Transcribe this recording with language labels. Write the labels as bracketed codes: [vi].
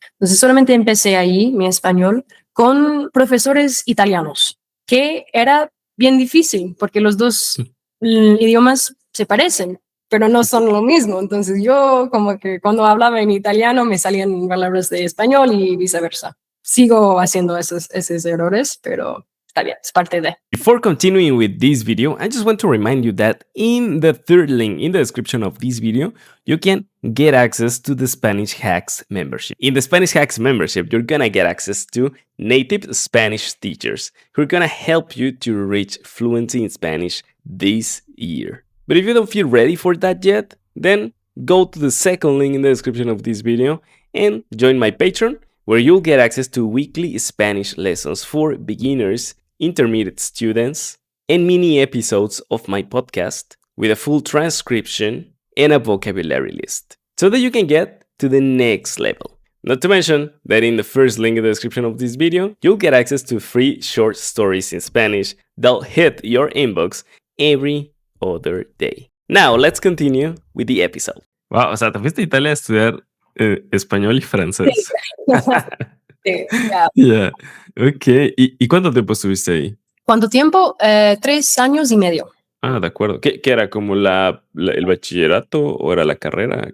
[es] Entonces solamente empecé ahí mi español con profesores italianos, que era bien difícil porque los dos idiomas se parecen, pero no son lo mismo. Entonces yo como que cuando hablaba en italiano me salían palabras de español y viceversa. Sigo haciendo esos errores, pero está bien, es parte de. [en] Before continuing with this video, I just want to remind you that in the third link in the description of this video, you can get access to the Spanish Hacks membership. In the Spanish Hacks membership, you're gonna get access to native Spanish teachers who are gonna help you to reach fluency in Spanish this year. But if you don't feel ready for that yet, then go to the second link in the description of this video and join my Patreon, where you'll get access to weekly Spanish lessons for beginners, intermediate students, and mini episodes of my podcast with a full transcription and a vocabulary list, so that you can get to the next level. Not to mention that in the first link in the description of this video, you'll get access to free short stories in Spanish that'll hit your inbox every other day. Now, let's continue with the episode. [es] Wow, o sea, te fuiste a Italia a estudiar español y francés. Sí, [en] yeah. Yeah. Ok. [es] ¿Y cuánto tiempo estuviste ahí? ¿Cuánto tiempo? 3 años y medio. Ah, de acuerdo. ¿Qué era? ¿Como el bachillerato o era la carrera?